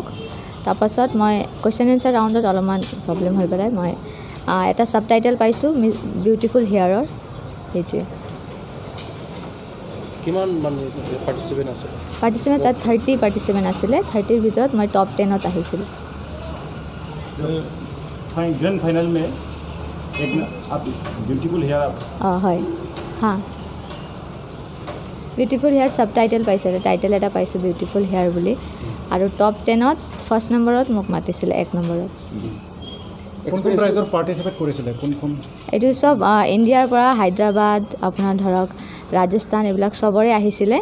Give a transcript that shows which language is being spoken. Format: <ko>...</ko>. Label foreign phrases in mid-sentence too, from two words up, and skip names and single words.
<as>তাৰপাছত মই</as> <en>question answer round</en> <as>অলপমান প্ৰব্লেম হৈ পেলাই মই এটা ছাবটাইটেল পাইছোঁ</as> <en>beautiful hair.</en> <as>সেইটোৱে কিমান মানে পাৰ্টিচিপেণ্ট আছে? পাৰ্টিচিপেণ্ট তাত 30 পাৰ্টিচিপেণ্ট আছিলে। 30ৰ ভিতৰত মই টপ 10ত আহিছিলোঁ।</as> <hi>ग्रैंड फाइनल में एक आप</hi> <en>beautiful hair</en> <as>হয় হা</as> <en>beautiful hair</en> <as>ছাবটাইটেল পাইছিলোঁ, টাইটেল এটা পাইছোঁ</as> <en>beautiful hair</en> <as>বুলি। আৰু টপ 10ত ফাৰ্ষ্ট নম্বৰত মোক মাতিছিলে 1 নম্বৰত। কোন কোন ৰাজ্যৰ পাৰ্টিচিপেট কৰিছিলে? কোন এইটো চব ইণ্ডিয়াৰ পৰা হায়দৰাবাদ, আপোনাৰ ধৰক ৰাজস্থান, এইবিলাক চবৰে আহিছিলে।</as>